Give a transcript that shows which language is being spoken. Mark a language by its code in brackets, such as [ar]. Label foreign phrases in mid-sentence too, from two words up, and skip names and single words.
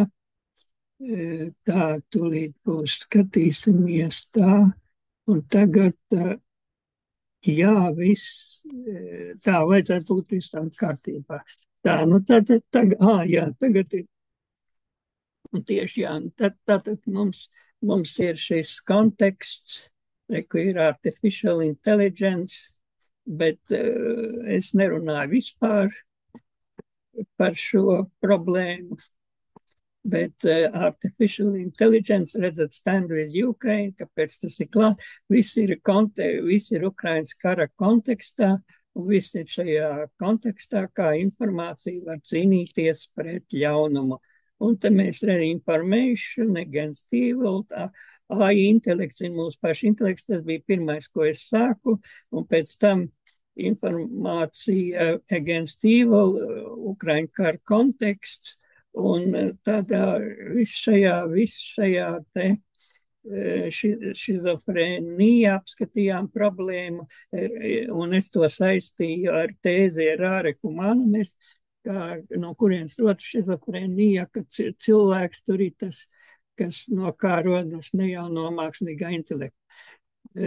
[lv] Tā tūlīt būs, skatīsimies tā, un tagad, jā, viss, tā vajadzētu būt visam kārtībā. Tā, nu tad, jā, tagad ir, un tieši, jā, tad mums ir šis konteksts, ko ir [en] artificial intelligence, [lv] bet es nerunāju vispār par šo problēmu. Bet [en] artificial intelligence, [lv] redzat, [en] stand with Ukraine, [lv] kāpēc tas ir klāt, viss ir Ukrainas kara kontekstā, un viss ir šajā kontekstā, kā informācija var cīnīties pret ļaunumu. Un te mēs redzam [en] information against evil, [lv] tā AI intelekts ir mūsu paša intelekts, tas bija pirmais, ko es sāku, un pēc tam informācija [en] against evil, [lv] Ukraiņu kara konteksts, un tādā viss šajā te šizofrēnija apskatījām problēmu, un es to saistīju ar tēzi rāre humanumis, no kurienes rodas šizofrēnija, ka cilvēks tur ir tas, kas no kā rodas, ne jau no mākslīgā intelekta.